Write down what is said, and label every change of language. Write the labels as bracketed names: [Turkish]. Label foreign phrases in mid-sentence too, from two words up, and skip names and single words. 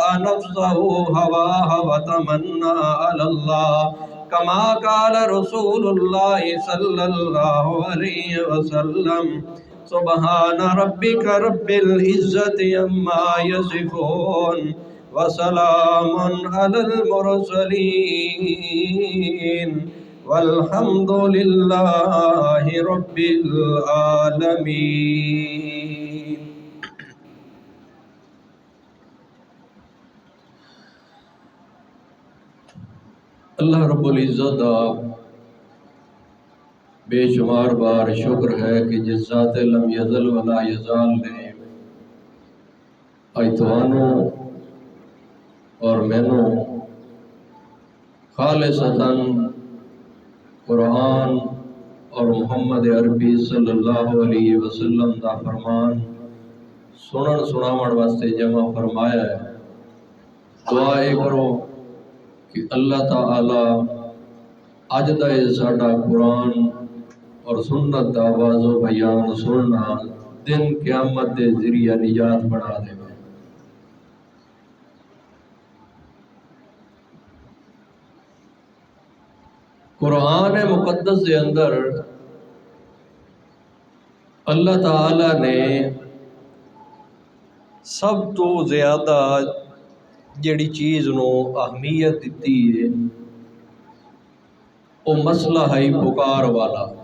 [Arabic] نفسه هواها وتمنى على الله كما قال رسول الله صلى الله عليه وسلم سبحان ربك رب العزة عما يصفون وسلام على المرسلين والحمد لله رب العالمين. [Punjabi] اللہ رب العزت دا بے شمار بار شکر ہے کہ جس ذات [Arabic] لم یزل ولا یزال [Punjabi] نے ایتوانوں اور مینوں خالصتاً قرآن اور محمد عربی [Arabic] صلی اللہ علیہ وسلم [Punjabi] دا فرمان سنن سناون واسطے جمع فرمایا ہے. دعائے کرو کہ اللہ تعالی اج دا ساڈا قرآن اور سنت دا آواز و بیان سننا دن قیامت دے ذریعہ نجات بنا دے. قرآن مقدس دے اندر اللہ تعالی نے سب تو زیادہ جڑی چیز نو اہمیت دیتی ہے وہ مسئلہ ہے پکار والا.